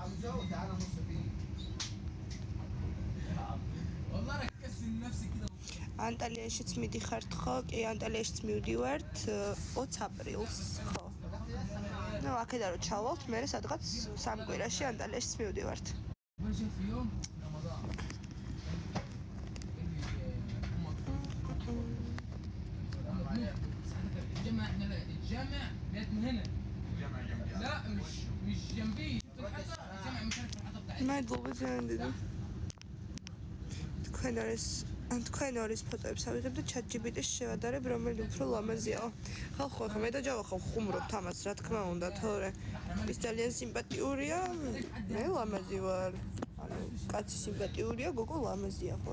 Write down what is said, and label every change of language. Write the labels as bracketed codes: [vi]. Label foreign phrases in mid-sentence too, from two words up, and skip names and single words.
[ka] ანტალიაშიც მიდიხართ ხო? კი, ანტალიაშიც მივდივართ 20 აპრილს, ხო. ნუ აქედან რო ჩავალთ, მე სადღაც 3 კვირაში ანტალიაშიც მივდივართ. [ar] الجامع جت من هنا لا مش جنبي الجامع مش عارف الحته بتاعتي ما يطلبوا عندي [ka] თქვენ ორის ფოტოებს ავიღებ და ChatGPT-ს შევადარებ, რომელი უფრო ლამაზია. ხო, მე და ჯავა ხო ხუმრობთ ამას, რა თქმა უნდა, თორე ის ძალიან სიმპათიურია, მე ლამაზი ვარ. ანუ კაცი სიმპათიურია, გოგო ლამაზია, ხო?